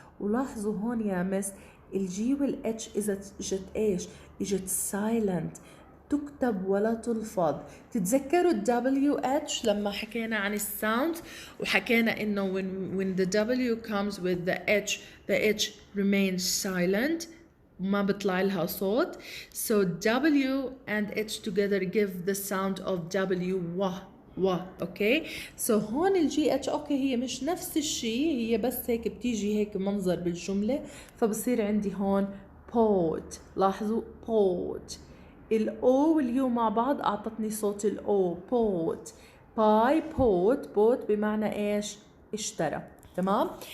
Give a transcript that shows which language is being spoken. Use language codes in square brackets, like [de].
[ar] ولاحظوا هون يا مس الجي والاتش اجت ايش؟ اجت سايلنت، تكتب ولا تلفظ. تتذكروا ال WH لما حكينا عن الساوند وحكينا انه [en] when the W comes with the H remains silent، [ar] ما بيطلع لها صوت. [en] So W and H together give the sound of W okay. [ar] سو هون الجي اتش اوكي هي مش نفس الشيء، هي بس هيك بتيجي هيك منظر بالجملة، فبصير عندي هون pot. لاحظوا pot. الاو واليو مع بعض اعطتني صوت الاو pot. باي بوت بمعنى ايش؟ اشترى. تمام.